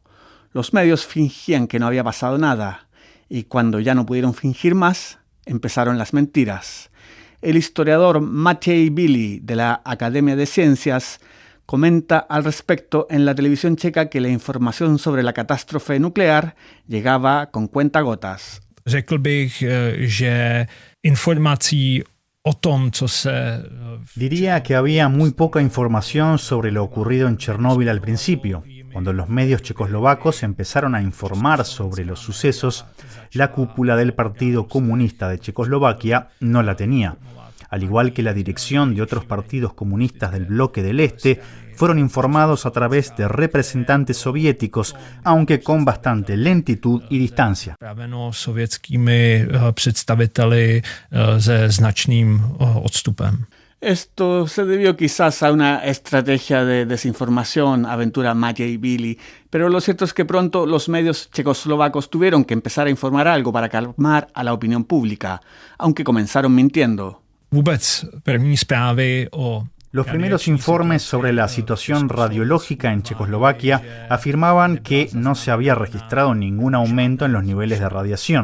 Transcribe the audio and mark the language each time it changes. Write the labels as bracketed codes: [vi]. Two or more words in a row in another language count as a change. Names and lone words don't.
[es] Los medios fingían que no había pasado nada, y cuando ya no pudieron fingir más, empezaron las mentiras. El historiador Maciej Billy, de la Academia de Ciencias, comenta al respecto en la televisión checa que la información sobre la catástrofe nuclear llegaba con cuentagotas. [cs] Řekl bych, že informací o tom, co se... [es] Diría que había muy poca información sobre lo ocurrido en Chernóbil al principio. Cuando los medios checoslovacos empezaron a informar sobre los sucesos, la cúpula del Partido Comunista de Checoslovaquia no la tenía. Al igual que la dirección de otros partidos comunistas del bloque del Este, fueron informados a través de representantes soviéticos, aunque con bastante lentitud y distancia. [cs] Sovětskými představiteli se značným odstupem. [es] Esto se debió quizás a una estrategia de desinformación, aventura Maciej Billy, pero lo cierto es que pronto los medios checoslovacos tuvieron que empezar a informar algo para calmar a la opinión pública, aunque comenzaron mintiendo. Los primeros informes sobre la situación radiológica en Checoslovaquia afirmaban que no se había registrado ningún aumento en los niveles de radiación.